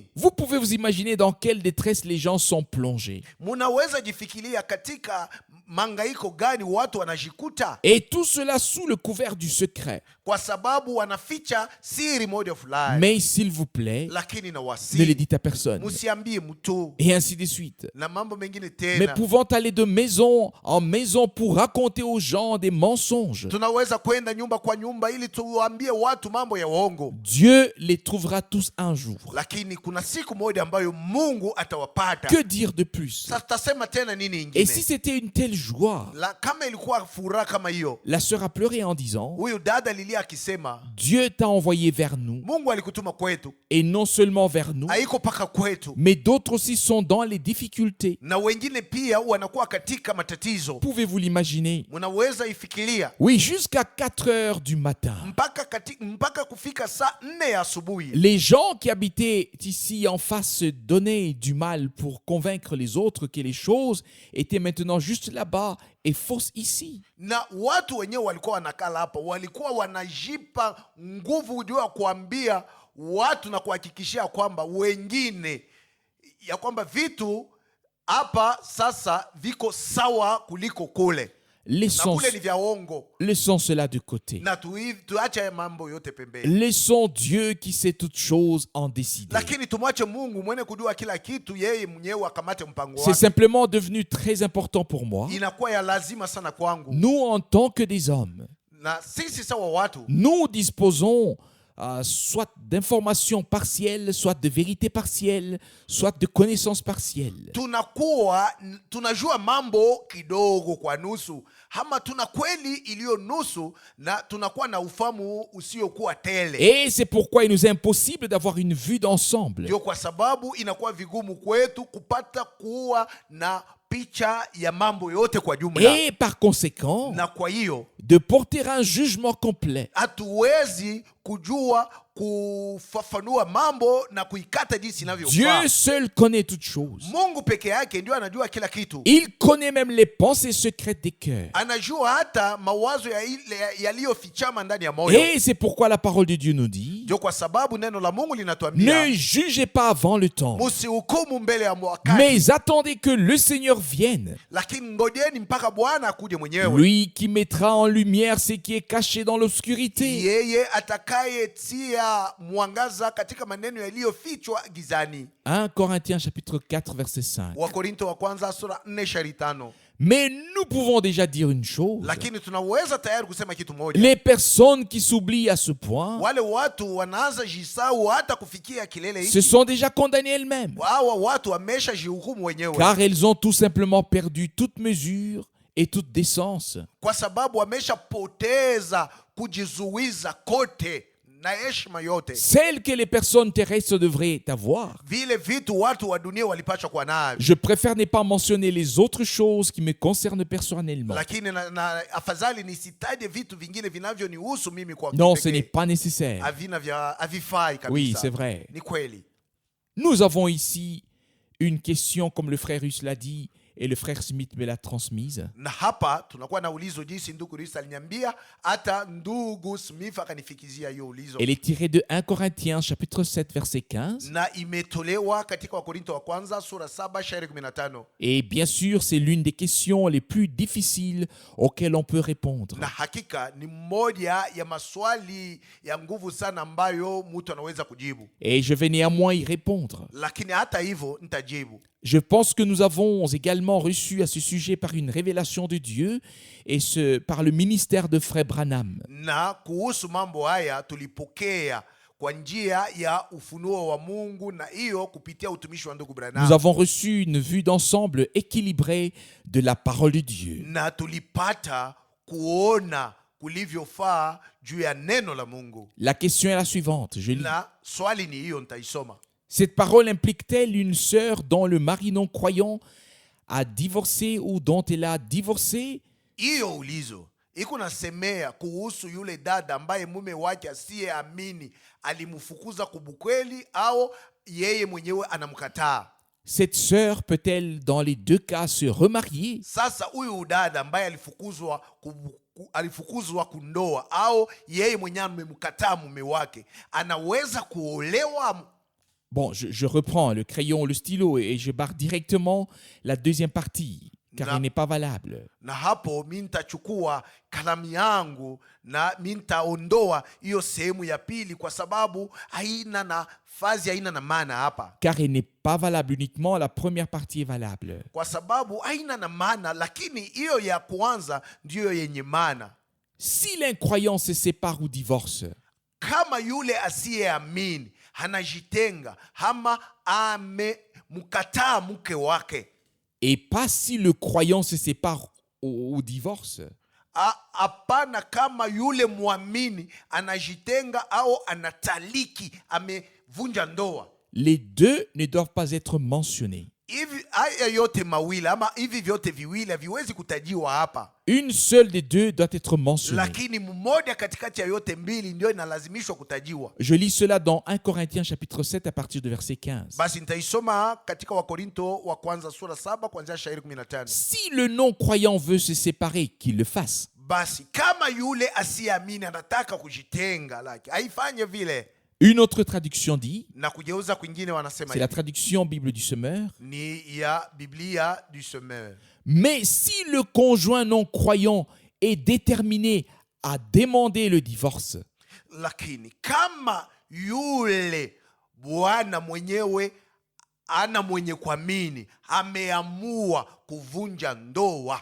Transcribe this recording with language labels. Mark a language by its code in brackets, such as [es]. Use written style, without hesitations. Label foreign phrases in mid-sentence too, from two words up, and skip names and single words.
[fr] Vous pouvez vous imaginer dans quelle détresse les gens sont plongés. [sw] Munaweza jifikiria katika mangaiko gani watu wanajikuta, [fr] Et tout cela sous le couvert du secret. [sw] kwa sababu wanaficha siri moja fulani. [fr] Mais s'il vous plaît, [sw] Lakini na [fr] ne le [sw] wasi [fr] dites à personne. [sw] musiambie mtu [fr] Et ainsi de suite. [sw] na mambo mengine [fr] Mais [sw] tena. [fr] pouvant aller de maison en maison pour raconter aux gens des mensonges, [sw] Tunaweza kwenda nyumba kwa nyumba ili tuwaambie watu mambo ya uongo, [fr] Dieu les trouvera tous un jour. [sw] lakini kuna siku moja ambayo Mungu atawapata. [fr] Que dire de plus? [sw] Sasa tasema tena nini [fr] Et [sw] ingine? [fr] si c'était une telle joie? [sw] Kama ilikuwa furaha kama hiyo, [fr] La sœur a pleuré en disant, [sw] huyu dada lilia akisema [fr] Dieu t'a envoyé vers nous, [sw] Mungu alikutuma kwetu, [fr] et non seulement vers nous, [sw] haiko paka kwetu, [fr] mais d'autres aussi sont dans les difficultés. [sw] na wengine pia wanakuwa katika matatizo. [fr] Pouvez-vous l'imaginer? [sw] Munaweza ifikiria [fr] Oui, jusqu'à 4 heures du matin. [sw] mpaka kufika saa 4 ya asubuhi. [fr] Les gens qui habitaient ici en face se donnaient du mal pour convaincre les autres que les choses étaient maintenant juste là-bas et fausses ici. [sw] Na watu wenyewe walikuwa wanakala hapa, walikuwa wanajipa nguvu juu ya kuambia watu na kuhakikishia kwamba wengine ya kwamba vitu hapa sasa viko sawa kuliko kule, na kule ni vya uongo. [fr] Laissons cela de côté. [sw] Na tuache mambo yote pembeni, [fr] Laissons Dieu qui sait toutes choses en décider. [sw] lakini tumwache Mungu mwenye kujua kila kitu, yeye mwenyewe akamate mpango [fr] C'est [sw] wake. [fr] simplement devenu très important pour moi. [sw] Inakuwa ya lazima sana kwangu, [fr] Nous, en tant que des hommes, [sw] na sisi sawa watu [fr] nous disposons soit d'informations partielles, soit de vérités partielles, soit de connaissances partielles. [sw] tunajua mambo kidogo kwa nusu, ama tuna kweli iliyo nusu, na tunakuwa na ufahamu usiokuwa tele. [fr] Et c'est pourquoi il nous est impossible d'avoir une vue d'ensemble. [sw] Ndio kwa sababu inakuwa vigumu kwetu kupata kuwa na picha ya mambo yote kwa jumla, [fr] Et par conséquent, [sw] na kwa hiyo [fr] de porter un jugement complet. [sw] hatuwezi kujua kufafanua mambo na kuikata jinsi inavyofaa. [fr] Dieu seul connaît toutes choses. [sw] Mungu peke yake ndio anajua kila kitu. [fr] Il connaît même les pensées secrètes des cœurs. [sw] Anajua hata mawazo yaliyofichama ndani ya moyo. [fr] Et c'est pourquoi la parole de Dieu nous dit, [sw] Ndio kwa sababu neno la Mungu linatuambia, [fr] ne jugez pas avant le temps, [sw] msihukumu mbele ya wakati, [fr] mais attendez que le Seigneur vienne, [sw] lakini ngojeni mpaka Bwana akuje mwenyewe, [fr] lui qui mettra en lumière ce qui est caché dans l'obscurité. [sw] yeye atakayetia mwangaza katika maneno yaliyofichwa gizani. [fr] 1 Corinthiens chapitre 4 verset 5. [sw] Wakorinto wa kwanza sura 4:5. [fr] Mais nous pouvons déjà dire une chose. [sw] Lakini tunaweza tayari kusema kitu moja. [fr] Les personnes qui s'oublient à ce point, [sw] Wale watu wanaanza jisau hata kufikia kilele [fr] se [sw] hiki, [fr] sont déjà condamnées elles-mêmes, [sw] hawa watu wamesha jihukumu wenyewe, [fr] car elles ont tout simplement perdu toute mesure et toute décence. [sw] kwa sababu wameshapoteza kujizuiza kote na heshima yote, [fr] celle que les personnes terrestres devraient avoir. [sw] vile vitu watu wa dunia walipaswa kuwa navyo. [fr] Je préfère ne pas mentionner les autres choses qui me concernent personnellement. [sw] Lakini na afadhali nisitaje vitu vingine vinavyonihusu mimi kwa [fr] Non, ce [sw] kipekee. [fr] n'est pas nécessaire. [sw] Havifai kabisa. [fr] Oui, c'est vrai. [sw] Ni kweli. [fr] Nous avons ici une question, comme le frère Russe l'a dit, et le frère Smith me l'a transmise. [sw] Na hapa tunakuwa na ulizo jinsi ndugu Russ aliniambia, hata ndugu Smith akanifikizia hiyo ulizo. [fr] Elle est tirée de 1 Corinthiens chapitre 7 verset 15. [sw] Na imetolewa katika Wakorinto wa kwanza sura 7 shairi 15. [fr] Et bien sûr, c'est l'une des questions les plus difficiles auxquelles on peut répondre. [sw] Na hakika ni moja ya maswali ya nguvu sana ambayo mtu anaweza kujibu. [fr] Et je vais néanmoins y répondre. [sw] Lakini hata hivyo nitajibu. [fr] Je pense que nous avons également reçu à ce sujet par une révélation de Dieu et par le ministère de Frère Branham. [sw] Na kuhusu mambo haya tulipokea kwa njia ya ufunuo wa Mungu, na hiyo kupitia utumishi wa ndugu Branham. [fr] Nous avons reçu une vue d'ensemble équilibrée de la parole de Dieu. [sw] Na tulipata kuona kulivyofaa juu ya neno la Mungu. [fr] La question est la suivante, je lis. [sw] Na swali ni hiyo, nitaisoma. [fr] Cette parole implique-t-elle une sœur dont le mari non-croyant a divorcé ou dont elle a divorcé? [sw] Hiyo ulizo iko nasemea kuhusu yule dada ambaye mume wake asiyeamini alimfukuza kubukweli au yeye mwenyewe anamkataa. [fr] Cette sœur peut-elle dans les deux cas se remarier? [sw] Sasa huyu dada ambaye alifukuzwa kundoa au yeye mwenyewe amemkataa mume wake, anaweza kuolewa? [fr] Bon, je reprends le crayon, le stylo et je barre directement la deuxième partie, car elle n'est pas valable. [sw] Na hapo mimi nitachukua kalamu yangu na mimi nitaondoa hiyo sehemu ya pili kwa sababu haina nafasi, haina na maana hapa. [fr] Car elle n'est pas valable uniquement, la première partie est valable. [sw] Kwa sababu haina na maana, lakini hiyo ya kwanza ndiyo yenye maana. [fr] Si l'incroyant se sépare ou divorce, [sw] kama yule asiyeamini hanajitenga ama amemkataa mke wake, [fr] et pas si le croyant se sépare ou divorce. [sw] Hapana, kama yule muamini anajitenga au anataliki, amevunja ndoa. [fr] Les deux ne doivent pas être mentionnés. [sw] Hivi haya yote mawili ama hivi vyote viwili haviwezi kutajiwa hapa. [fr] Une seule des deux doit être mentionnée. [sw] Lakini mmoja katikati ya yote mbili ndio inalazimishwa kutajiwa. [fr] Je lis cela dans 1 Corinthiens chapitre 7 à partir de verset 15. [sw] Basi nitaisoma katika Wakorinto wa kwanza sura 7 kuanzia shairi 15. [fr] Si le non-croyant veut se séparer, qu'il le fasse. [sw] Basi kama yule asiamini anataka kujitenga, laki haifanye vile. [fr] Une autre traduction dit, [sw] Na kugeuza kwingine wanasema [fr] c'est la traduction Bible du Semeur, [sw] ni ya Biblia du Semeur. [fr] mais si le conjoint non-croyant est déterminé à demander le divorce, [sw] Lakini kama yule bwana mwenyewe ana mwenye kuamini ameamua kuvunja ndoa,